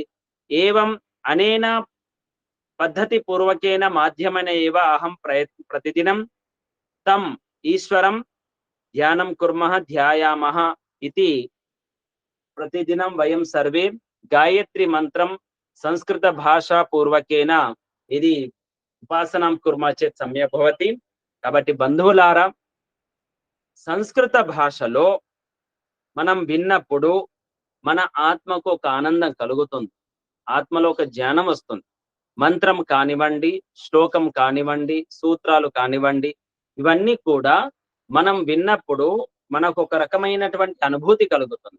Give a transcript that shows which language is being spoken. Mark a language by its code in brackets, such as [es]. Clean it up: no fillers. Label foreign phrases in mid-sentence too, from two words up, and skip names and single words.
[sa] एवं अनेन पद्धतिपूर्वकेन माध्यमेन एव अहं प्रतिदिनं तम् ईश्वरं ध्यानं कुर्मः, ध्यायामः इति प्रतिदिनं वयं सर्वे गायत्री मंत्रं संस्कृत भाषा पूर्वकेन यदि उपासनां कुर्मः चेत् सम्यक् भवति। [te] కాబట్టి బంధువులారా, సంస్కృత భాషలో మనం విన్నప్పుడు మన ఆత్మకు ఒక ఆనందం కలుగుతుంది, ఆత్మలో ఒక జ్ఞానం వస్తుంది. మంత్రం కానివ్వండి, శ్లోకం కానివ్వండి, సూత్రాలు కానివ్వండి, ఇవన్నీ కూడా మనం విన్నప్పుడు మనకు ఒక రకమైనటువంటి అనుభూతి కలుగుతుంది.